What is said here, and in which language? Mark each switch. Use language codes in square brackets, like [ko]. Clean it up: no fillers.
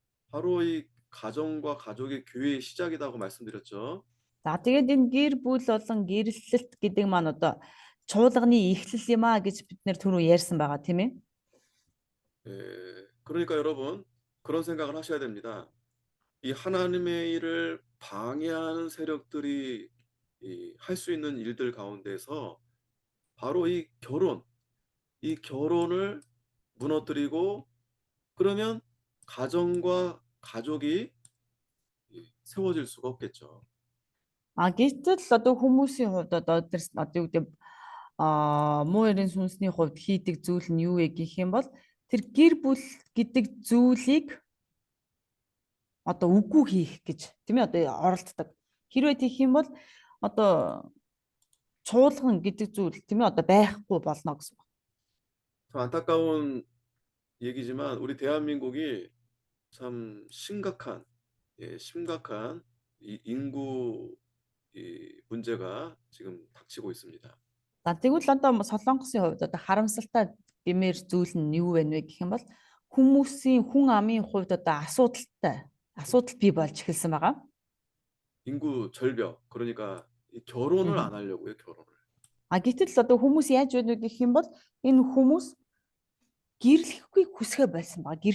[ko] 바로 이 가정과 가족의 교회의 시작이라고 말씀드렸죠. [mn] За тэгээд энэ гэр бүл болон гэрлэлт гэдэг маань одоо чуулганы эхлэл юм а гэж бид нэр түрүү ярьсан байгаа тийм ээ. [ko] 예, 그러니까 여러분 그런 생각을 하셔야 됩니다. 이 하나님의 일을 방해하는 세력들이 할 수 있는 일들 가운데서 바로 이 결혼을 무너뜨리고 그러면 가정과 가족이 세워질 수가 없겠죠. [mn] Гэтэл одоо хүмүүсийн хувьд одоо юу гэдэг муу ярийн сүнсний хувьд хийдэг зүйл нь юу вэ гэх юм бол тэр гэр бүл гэдэг зүйлийг одоо үгүй хийх гэж тийм ээ одоо оролддог. Хэрвээ тийх юм бол одоо чуулган гэдэг зүйл тийм ээ одоо байхгүй болно гэсэн байна. [ko] 참 안타까운 얘기지만 우리 대한민국이 참 심각한 이 인구 문제가 지금 닥치고 있습니다. [mn] За тэгвэл одоо Солонгосын хувьд одоо харамсалтай гэмээр зүйл нь юу вэ гэх юм бол хүн амын хувьд одоо асуудал бий болж эхэлсэн байгаа. [ko] 인구 절벽 그러니까 이 결혼을 안 하려고요, 결혼을. [mn] Гэтэл одоо хүмүүс яаж байна вэ гэх юм бол энэ хүмүүс гэрлэхийг хүсгээ болсон.